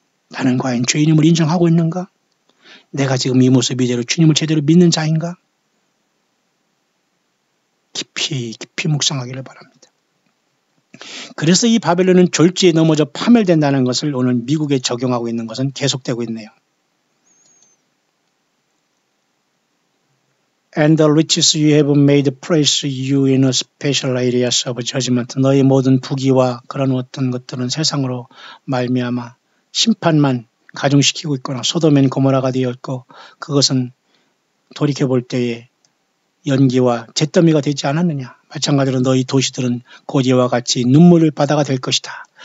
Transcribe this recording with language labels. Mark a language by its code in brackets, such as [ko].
[ko] 나는 과연 죄인임을 인정하고 있는가? 내가 지금 이 모습 이대로 주님을 제대로 믿는 자인가? 깊이 묵상하기를 바랍니다. 그래서 이 바벨론은 졸지에 넘어져 파멸된다는 것을 오늘 미국에 적용하고 있는 것은 계속되고 있네요. [en] And the riches you have made place you in a special areas of judgment. [ko] 너의 모든 부귀와 그런 어떤 것들은 세상으로 말미암아 심판만 가중시키고 있거나 소돔엔 고모라가 되었고 그것은 돌이켜볼 때에 연기와 잿더미가 되지 않았느냐. 마찬가지로 너희 도시들은 곧 이와 같이 눈물 바다가 될 것이다.